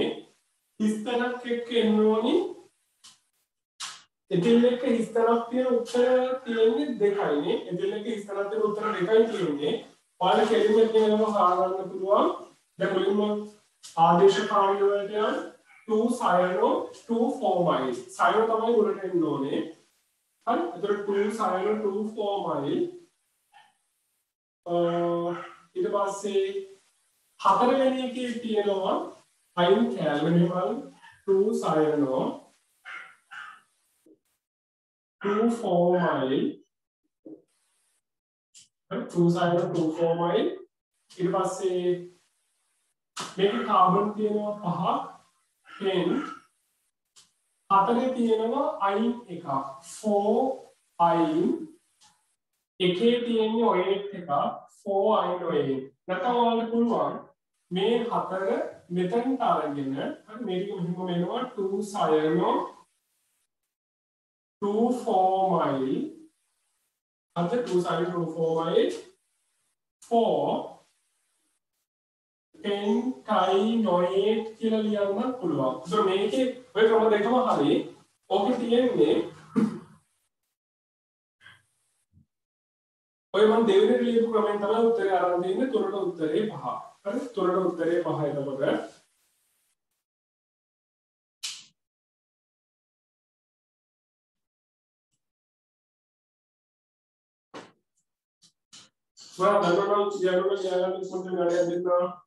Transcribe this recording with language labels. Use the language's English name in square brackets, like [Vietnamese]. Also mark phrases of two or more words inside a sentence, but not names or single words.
[Sinhala] හිස්තනක් එක්ක එන්න ඕනේ. එතිල් එක්ක හිස්තනක් තියෙන උත්තර තියෙන්නේ දෙකයිනේ. එතිල් එක්ක හිස්තනක් තියෙන උත්තර දෙකයි තියෙන්නේ. ඔයාලා කෙලින්ම කියනවා හොයාගන්න පුළුවන්. දැන් මුලින්ම ආදේශ කාණ්ඩ වලට යන 2 cyano 2 formyl cyano තමයි උඩට එන්න ඕනේ හරි එතකොට 2 cyano 2 formyl ඊට පස්සේ හතරවෙනි එකේ තියෙනවා [English] ion calvanol [Sinhala] 2 cyano 2 formyl 2 cyano 2 formyl ඊට පස්සේ මේකේ කාබන් තියෙනවා 5 then හතරේ තියෙනවා ion එකක් 4 ion එකේ තියෙන්නේ OH එකක් 4 ion OH නැත්නම් ඔයාලට පුළුවන් මේ හතර මෙතනට අරගෙන හරි මේක මෙහෙම වෙනවා 2 cyano 2 formyl අද 2 cyano 2 formyl 4 pentinoate කියලා ලියන්න පුළුවන්. ඒතර මේකේ ඔය ක්‍රම දෙකම හරි. ඕකේ තියෙන්නේ ඔය මම දෙවෙනි ලියපු ක්‍රමෙන් තමයි උත්තරේ අරන් දෙන්නේ. තුනට උත්තරේ 5. හරි? තුනට උත්තරේ 5 එතකොට. ඔයා දන්නවද ලියන්න ඉක්මනට ගණයක් දෙන්නා.